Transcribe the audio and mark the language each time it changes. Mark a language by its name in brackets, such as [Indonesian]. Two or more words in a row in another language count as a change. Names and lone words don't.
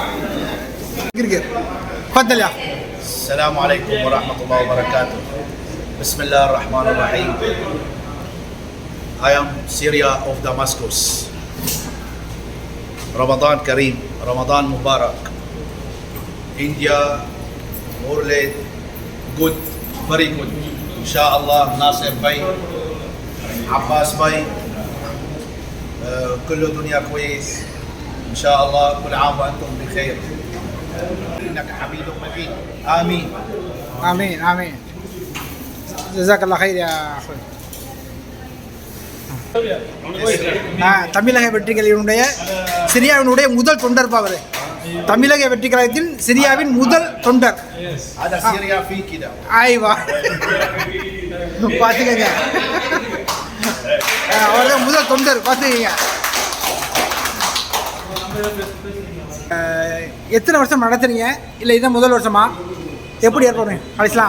[Arabic] السلام عليكم ورحمة الله وبركاته. بسم الله الرحمن الرحيم. [English] I am Syria of Damascus. [Arabic] رمضان كريم، رمضان مبارك. [English] India, Morley, good, very good. [Arabic] Inshallah, Nasir Bhai, Abbas Bhai, كل دنيا كويس. إن شاء الله كل عام وأنتم بخير. إنك حميد مجيد. آمين. آمين آمين. جزاك الله خير يا أخوات. [Tamil] தமிழக வெற்றி கழகத்தினுடைய சிரியாவினுடைய முதல் தொண்டர் அவர். தமிழக வெற்றி கழகத்தின் சிரியாவின் முதல் தொண்டர். [Arabic] هذا سوريا في كده. [Tamil] ஆய்வா பார்த்துக்கங்க, அவர் தான் முதல் தொண்டர். பார்த்துக்கங்க. எத்தனை வருஷம் நடத்துறீங்க, இல்லை இதுதான் முதல் வருஷமா? எப்படி ஏற்பாடு அலிஸ்லாம்?